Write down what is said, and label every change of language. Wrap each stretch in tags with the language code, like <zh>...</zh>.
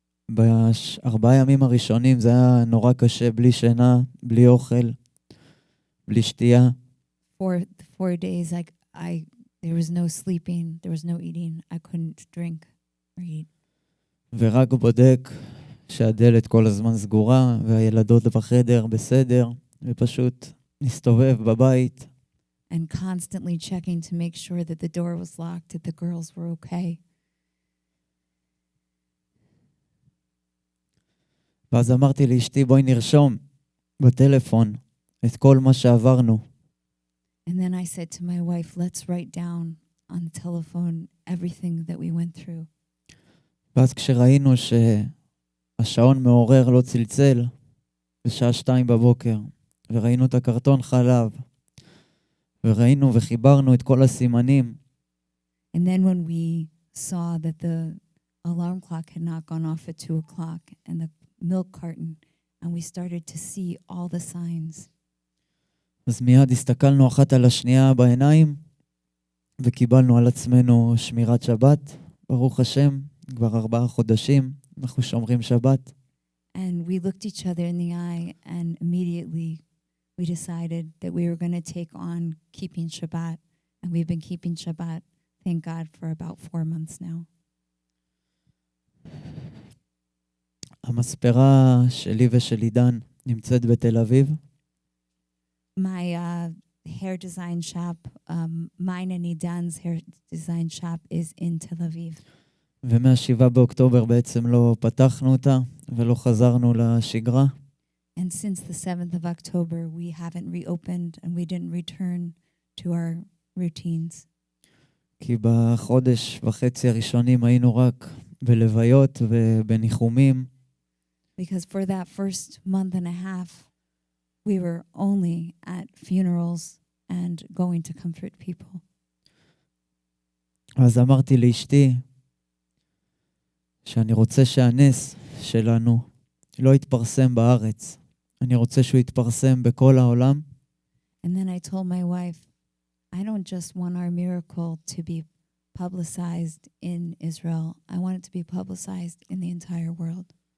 <he>ב4 ימים הראשונים זה היה נורא קשה, בלי שינה, בלי אוכל, בלי שתייה.</he> <en>For 4 days, I There was no sleeping, there was no eating. I couldn't drink or eat.</en> <he>ורק בודק שהדלת כל הזמן סגורה, והילדות בחדר בסדר, ופשוט נסתובב בבית.</he> <en>And constantly checking to make sure that the door was locked, that the girls were okay.</en> <he>ואז אמרתי לאשתי, בואי נרשום בטלפון את כל מה שעברנו.</he> <en>And then I said to my wife, let's write down on the telephone everything that we went through.</en> <he>ואז כשראינו שהשעון מעורר לא צלצל, בשעה 2 בבוקר, וראינו את הקרטון חלב, וראינו וחיברנו את כל הסימנים.</he> <en>And then when we saw that the alarm clock had not gone off at 2 o'clock and the milk carton, and we started to see all the signs.</en> <he>אז מיד הסתכלנו אחת על השנייה בעיניים, וקיבלנו על עצמנו שמירת שבת. ברוך השם, כבר 4 חודשים אנחנו שומרים שבת.</he> <en>And we looked each other in the eye, and immediately we decided that we were going to take on keeping Shabbat. And we've been keeping Shabbat, thank God, for about 4 months now.</en> <he>המספרה שלי ושל עידן נמצאת בתל אביב.</he> <en>My hair design shop, mine and Idan's hair design shop is in Tel Aviv.</en> <he>ומה-7 באוקטובר בעצם לא פתחנו אותה ולא חזרנו לשגרה.</he> <en>And since the 7th of October, we haven't reopened and we didn't return to our routines.</en> <he>כי בחודש וחצי הראשונים היינו רק בלוויות ובניחומים.</he> <en>Because for that first month and a half, we were only at funerals and going to comfort people.</en> <he>אז אמרתי לאשתי שאני רוצה שהנס שלנו לא יתפרסם בארץ. אני רוצה שהוא יתפרסם בכל העולם.</he> <en>And then I told my wife, I don't just want our miracle to be publicized in Israel. I want it to be publicized in the entire world.</en>